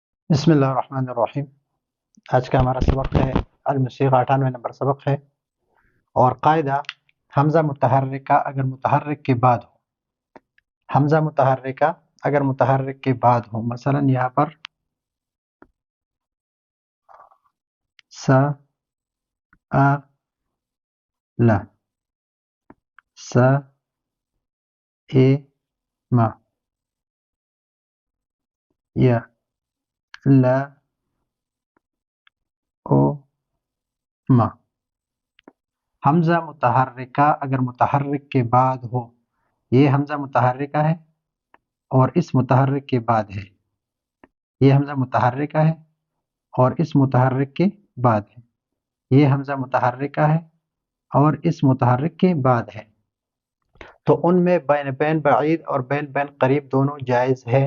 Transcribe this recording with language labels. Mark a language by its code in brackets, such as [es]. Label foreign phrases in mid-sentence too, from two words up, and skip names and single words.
[ar] بسم اللہ الرحمن الرحیم۔ [ur] آج کا ہمارا سبق ہے الموسیقہ، 98 نمبر سبق ہے، اور قاعدہ حمزہ متحرکہ اگر متحرک کے بعد ہو، حمزہ متحرکہ اگر متحرک کے بعد ہو، مثلا یہاں پر س ا ل س اے م یا ل او م۔ حمزہ متحرکہ اگر متحرک کے بعد ہو، یہ حمزہ متحرکہ ہے اور اس متحرک کے بعد ہے، یہ حمزہ متحرکہ ہے اور اس متحرک کے بعد ہے، یہ حمزہ متحرکہ ہے اور اس متحرک کے بعد ہے، تو ان میں بین بین بعید اور بین بین قریب دونوں جائز ہے۔